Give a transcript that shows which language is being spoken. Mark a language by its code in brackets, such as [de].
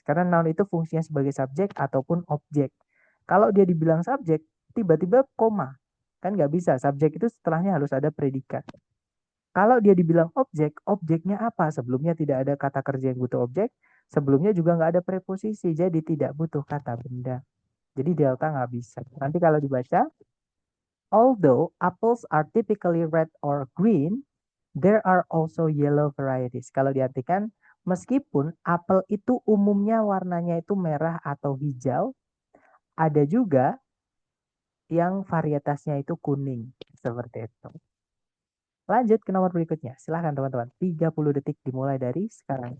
[id] Karena noun itu fungsinya sebagai subjek ataupun objek. Kalau dia dibilang subjek, tiba-tiba koma. Kan nggak bisa. Subjek itu setelahnya harus ada predikat. Kalau dia dibilang objek, objeknya apa? Sebelumnya tidak ada kata kerja yang butuh objek. Sebelumnya juga nggak ada preposisi. Jadi tidak butuh kata benda. Jadi delta nggak bisa. Nanti kalau dibaca, [en] although apples are typically red or green, there are also yellow varieties. [id] Kalau diartikan, meskipun apel itu umumnya warnanya itu merah atau hijau, ada juga yang varietasnya itu kuning. Seperti itu. Lanjut ke nomor berikutnya. Silahkan teman-teman. 30 detik dimulai dari sekarang.